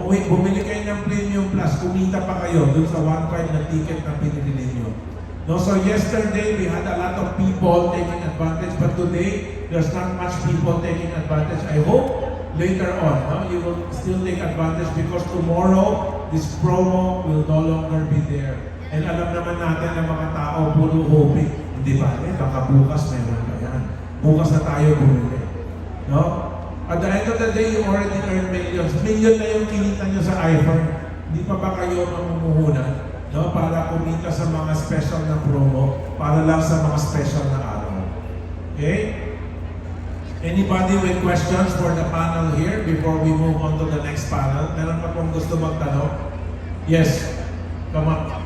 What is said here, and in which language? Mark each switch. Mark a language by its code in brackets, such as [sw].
[tl] Bumili kayo ng premium plus, kumita pa kayo dun sa 1.5 na ticket na pinili ninyo. [en] No, so yesterday we had a lot of people taking advantage, but today there's not much people taking advantage. I hope later on, no, you will still take advantage because tomorrow this promo will no longer be there. [tl] And alam naman natin ng mga tao, puro hoping. Hindi ba? Baka bukas meron pa yan. Bukas na tayo bumili. No? [en] At the end of the day, you already earn millions. [tl] Million na yung kinita nyo sa iPhone. Hindi pa ba kayo mamumuhunan? No, para kumita sa mga special na promo, para lang sa mga special na araw. [en] Okay? Anybody with questions for the panel here before we move on to the next panel? [tl] Meron pa pong gusto magtanong? Yes. [en] Come on.